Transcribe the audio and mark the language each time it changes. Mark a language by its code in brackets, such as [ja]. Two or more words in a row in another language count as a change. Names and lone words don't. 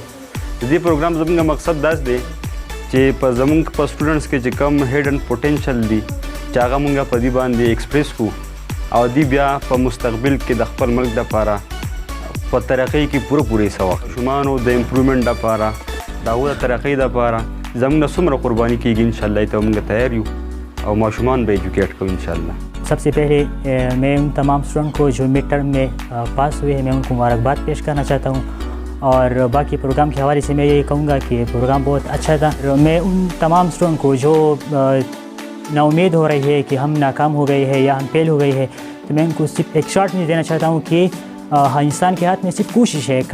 [ps] د دې پروګرام زمونږ مقصد داس دی چې په زمونږ په سټوډنټس کې چې کم [en] hidden potential [ps] دي چې هغه مونږ په دې باندې ایکسپریس کړو او دی بیا په مستقبل کې د خپل ملک دپاره په ترقۍ کې پوره حصه واخلي. ماشومانو د امپروومنټ دپاره د هغو د ترقۍ دپاره زمونږ نه څومره قرباني کېږي انشاءالله ته مونږ تیار یو او ماشومان به ایجوکیټ کوو انشاءالله. [ur] سب سے پہلے میں ان تمام سٹوڈنٹ کو جو [en] mid term [ur] میں پاس ہوئے ہیں میں ان کو مبارکباد پیش کرنا چاہتا ہوں اور باقی پروگرام کے حوالے سے میں یہی کہوں گا کہ پروگرام بہت اچھا تھا. میں ان تمام سٹوڈنٹ کو جو ناامید ہو رہی ہے کہ ہم ناکام ہو گئے ہیں یا ہم فیل ہو گئے ہیں تو میں ان کو صرف ایک شارٹ میں دینا چاہتا ہوں کہ انسان کے ہاتھ میں صرف کوشش ہے.